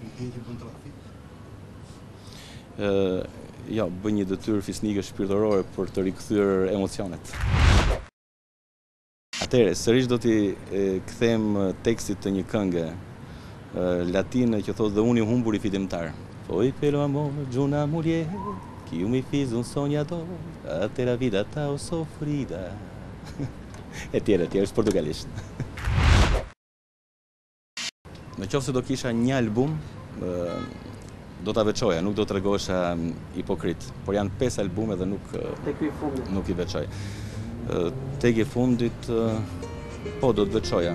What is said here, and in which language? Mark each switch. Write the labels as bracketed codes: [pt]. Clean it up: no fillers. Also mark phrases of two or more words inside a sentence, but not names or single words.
[sq] Jo, bëj një detyrë fisnike shpirtërore për të rikthyer emocionet. Atëherë, sërish do t'i kthejmë tekstit të një këngë latine që thotë dhe unë i humbur i fitimtar. [pt] Poi pelo amor de una mulher que eu me fiz sonhador até a vida tão sofrida. [sq] E tjerë, është portugalisht. Në qoftë se do kisha një album, do ta veçoja, nuk do t'rregosha hipokrit, por janë 5 albume dhe nuk i veçoj. Tek i fundit, po do të veçoja.